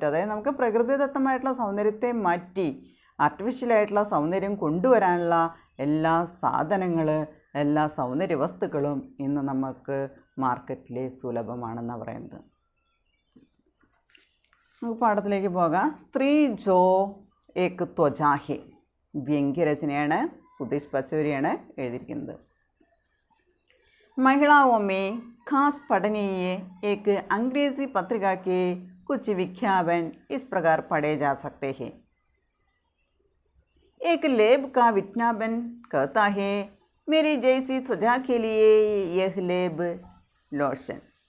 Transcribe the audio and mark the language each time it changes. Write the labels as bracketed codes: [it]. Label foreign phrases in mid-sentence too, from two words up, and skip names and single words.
[ml] അതായത് നമുക്ക് പ്രകൃതിദത്തമായിട്ടുള്ള സൗന്ദര്യത്തെ മാറ്റി ആർട്ടിഫിഷ്യലായിട്ടുള്ള സൗന്ദര്യം കൊണ്ടുവരാനുള്ള എല്ലാ സാധനങ്ങൾ, എല്ലാ സൗന്ദര്യ വസ്തുക്കളും ഇന്ന് നമുക്ക് മാർക്കറ്റിൽ സുലഭമാണെന്നാണ് പറയുന്നത്. നമുക്ക് പാഠത്തിലേക്ക് പോകാം. [hi] स्त्री जो एक त्वचा है. [ml] വ്യംഗ്യരചനയാണ്, സുധീഷ് പച്ചൂരിയാണ് എഴുതിയിരിക്കുന്നത്. [hi] महिलाओं में खास पढ़नीय एक अंग्रेज़ी पत्रिका के कुछ विज्ञापन इस प्रकार पढ़े जा सकते हैं. एक लेब का विज्ञापन कहता है, मेरी जैसी त्वचा के लिए यह लेब लोशन.